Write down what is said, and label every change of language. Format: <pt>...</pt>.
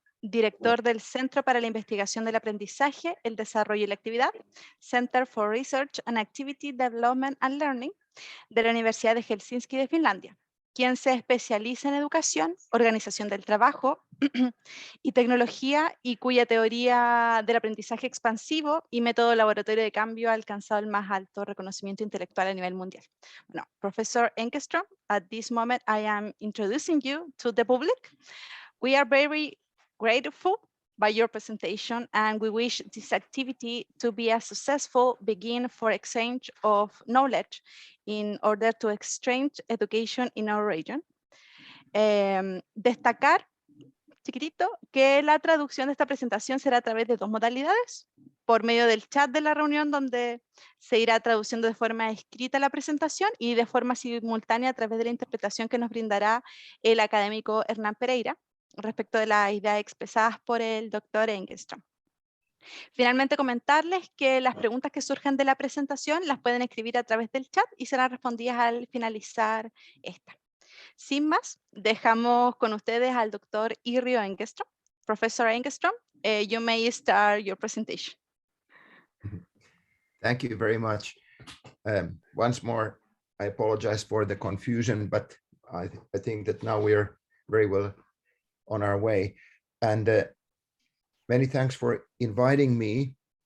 <es>director del Centro para la Investigación del Aprendizaje, el Desarrollo y la Actividad, Center for Research and Activity Development and Learning, de la Universidad de Helsinski de Finlandia, quien se especializa en educación, organización del trabajo y tecnología, y cuya teoría del aprendizaje expansivo y método laboratorio de cambio ha alcanzado el más alto reconocimiento intelectual a nivel mundial.</es> <en>Bueno, Professor Engeström, at this moment I am introducing you to the public. We are very grateful by your presentation, and we wish this activity to be a successful begin for exchange of knowledge in order to exchange education in our region.</en> <es>Destacar, chiquitito, que la traducción de esta presentación será a través de dos modalidades: por medio del chat de la reunión, donde se irá traduciendo de forma escrita la presentación, y de forma simultánea a través de la interpretación que nos brindará el académico Hernán Pereira respecto de las ideas expresadas por el doctor Engeström. Finalmente, comentarles que las preguntas que surjan de la presentación las pueden escribir a través del chat y serán respondidas al finalizar esta. Sin más, dejamos con ustedes al doctor Yrjö Engeström.</es> <en>Professor Engeström, you may start your presentation. Thank you very much. Once more, I apologize for the confusion, but I think that now we are very well on our way. And many thanks for inviting me.</en>